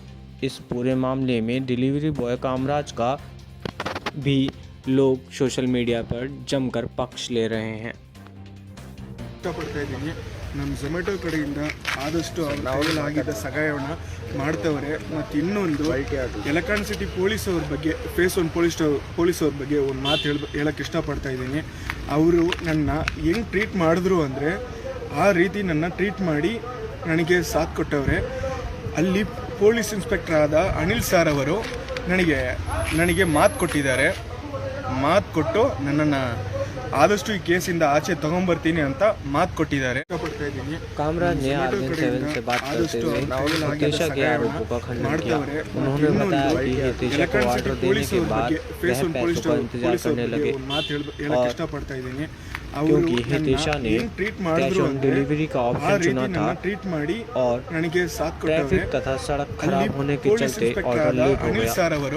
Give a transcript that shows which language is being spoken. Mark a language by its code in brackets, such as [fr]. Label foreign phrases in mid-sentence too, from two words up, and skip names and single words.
[hi] इस पूरे मामले में [en] delivery boy [hi] कामराज का भी लोग [en] social media [hi] पर जमकर पक्ष ले रहे हैं। [kn] ನಮ್ಮ ಝೊಮ್ಯಾಟೊ ಕಡೆಯಿಂದ ಆದಷ್ಟು ಅವ್ರ ಕೈಯಲ್ಲಾಗಿದ್ದ ಸಹಾಯವನ್ನು ಮಾಡ್ತವ್ರೆ। ಮತ್ತು ಇನ್ನೊಂದು ಯಲಕಾನ್ [en] city police [kn] ಅವ್ರ ಬಗ್ಗೆ [en] phase 1 police [kn] ಅವ್ರ ಬಗ್ಗೆ ಒಂದು ಮಾತು ಹೇಳಕ್ಕೆ ಇಷ್ಟಪಡ್ತಾ ಇದ್ದೀನಿ। ಅವರು ನನ್ನ ಹೆಂಗೆ ಟ್ರೀಟ್ ಮಾಡಿದ್ರು ಅಂದರೆ ಆ ರೀತಿ ನನ್ನ ಟ್ರೀಟ್ ಮಾಡಿ ನನಗೆ ಸಾಥ್ ಕೊಟ್ಟವ್ರೆ। ಅಲ್ಲಿ [en] police inspector [kn] ಆದ ಅನಿಲ್ ಸರ್ ಅವರು ನನಗೆ ಮಾತು ಕೊಟ್ಟಿದ್ದಾರೆ। ಮಾತು ಕೊಟ್ಟು ನನ್ನನ್ನು ಆದಷ್ಟು ಈ ಕೇಸಿಂದ ಆಚೆ ತಗೊಂಡ್ಬರ್ತೀನಿ ಅಂತ ಮಾತು ಕೊಟ್ಟಿದ್ದಾರೆ। [hi] कामराज ने आर्गन7 से बात करते हुए हितेशा के आरोपों का खंडन किया। उन्होंने बताया कि हितेशा को ऑर्डर देने के बाद वह पैसों का इंतजार करने लगे क्योंकि हितेशा ने [en] cash on delivery [hi] का ऑप्शन चुना था और ट्रैफिक तथा सड़क खराब होने के चलते ऑर्डर लेट हो गया।